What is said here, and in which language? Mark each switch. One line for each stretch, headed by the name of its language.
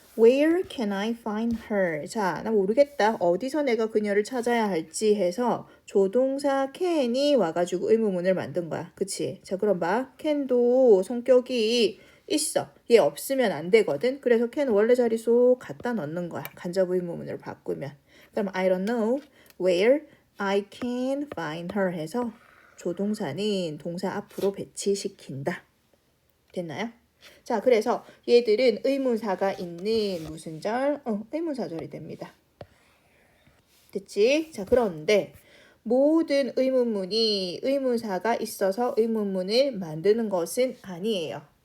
English: Where can I find her? 자,
Korean: 나 모르겠다. 어디서 내가 그녀를 찾아야 할지 해서 조동사 can이 와가지고 의문문을 만든 거야. 그치? 자, 그럼 봐. can도 성격이 있어. 얘 없으면 안 되거든. 그래서 can 원래 자리 쏙 갖다 넣는 거야. 간접 의문문으로 바꾸면.
English: 그럼 I don't know where I can find her
Korean: 해서 조동사는 동사 앞으로 배치시킨다. 됐나요? 자, 그래서 얘들은 의문사가 있는 무슨 절? 의문사절이 됩니다. 됐지? 자, 그런데 모든 의문문이 의문사가 있어서 의문문을 만드는 것은 아니에요.